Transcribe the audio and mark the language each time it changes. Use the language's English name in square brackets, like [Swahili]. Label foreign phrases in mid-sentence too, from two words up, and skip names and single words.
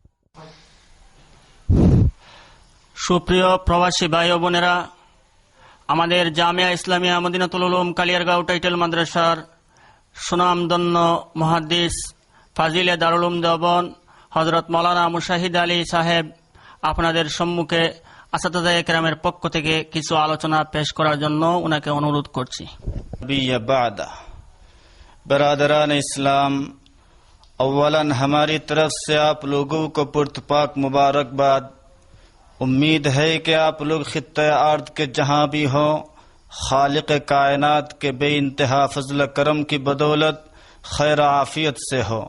[Bangla] সুপ্রিয় প্রবাসী ভাই ও বোনেরা, আমাদের জামিয়া ইসলামিয়া মদিনাতুল উলুম কালিয়ারগাঁও টাইটেল মাদ্রাসার সুনামধন্য মুহাদ্দিস ফাজিলে দারুল উলুম দেওবন্দ হযরত মাওলানা মুশাহিদ আলী সাহেব আপনাদের সম্মুখে আসাতিজা কেরামের পক্ষ থেকে কিছু আলোচনা পেশ করার জন্য উনাকে অনুরোধ করছি। [Urdu] برادران اسلام، اولا ہماری طرف سے آپ لوگوں کو پرتپاک مبارکباد۔ امید ہے کہ آپ لوگ خطہ ارض کے جہاں بھی ہوں، خالق کائنات کے بے انتہا فضل کرم کی بدولت خیر عافیت سے ہو۔